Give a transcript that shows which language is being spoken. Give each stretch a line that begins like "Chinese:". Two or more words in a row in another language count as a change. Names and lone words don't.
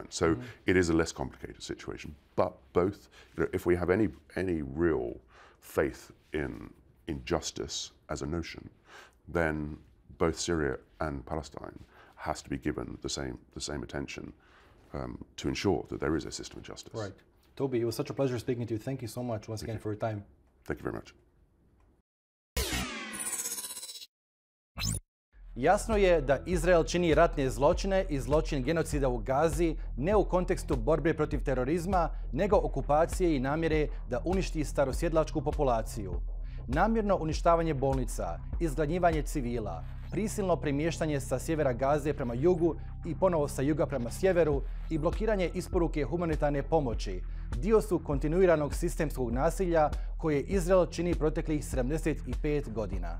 English: So it is a less complicated situation. But both, if we have any real faith in justice as a notion, then both Syria and Palestine has to be given the same attention to ensure that there is a system of justice. Right. Toby, it was such a pleasure speaking to you. Thank you so much once again for your time. Thank you very much.
Bosnian: Jasno je da Izrael čini ratne zločine i zločin genocida u Gazi ne u kontekstu borbe protiv terorizma, nego okupacije i namjere da uništi starosjedlačku populaciju. Namjerno uništavanje bolnica, izgladnjivanje civila, prisilno premještanje sa sjevera Gaze prema jugu i ponovo sa juga prema sjeveru i blokiranje isporuke humanitarne pomoći dio su kontinuiranog sistemskog nasilja koje Izrael čini proteklih 75 godina.